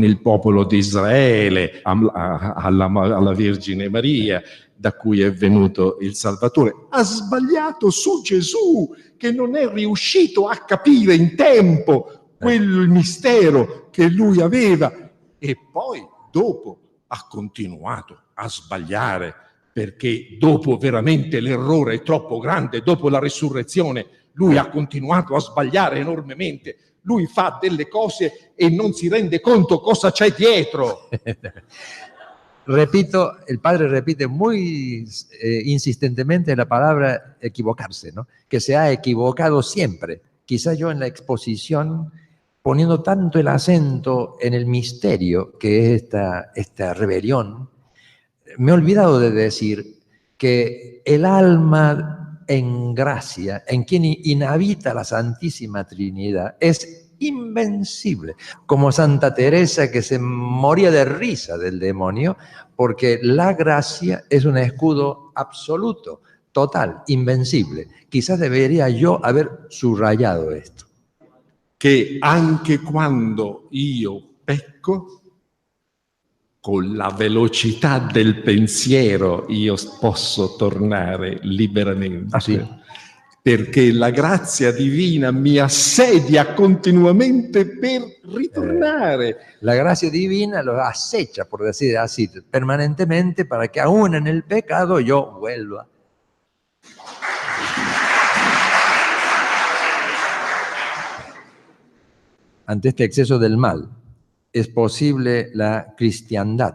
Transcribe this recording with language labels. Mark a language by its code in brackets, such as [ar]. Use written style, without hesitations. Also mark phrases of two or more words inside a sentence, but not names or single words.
[it] il popolo di Israele, alla Vergine Maria, da cui è venuto il Salvatore, ha sbagliato su Gesù, che non è riuscito a capire in tempo quel mistero che lui aveva, e poi dopo ha continuato a sbagliare, perché dopo veramente l'errore è troppo grande, dopo la resurrezione lui ha continuato a sbagliare enormemente. Lui fa delle cose e non si rende conto cosa c'è dietro. [es] Repito, el padre repite muy insistentemente la palabra equivocarse, ¿no? Que se ha equivocado siempre. Quizá yo en la exposición, poniendo tanto el acento en el misterio que es esta rebelión, me he olvidado de decir que el alma en gracia, en quien inhabita la Santísima Trinidad, es invencible, como Santa Teresa, que se moría de risa del demonio, porque la gracia es un escudo absoluto, total, invencible. Quizás debería yo haber subrayado esto. [it] Che anche quando io pecco, con la velocità del pensiero io posso tornare liberamente. Ah, sì? Perché la grazia divina mi assedia continuamente per ritornare. [es] La gracia divina lo acecha, por decir así, permanentemente para que aún en el pecado yo vuelva. Ante este exceso del mal, ¿es posible la cristiandad?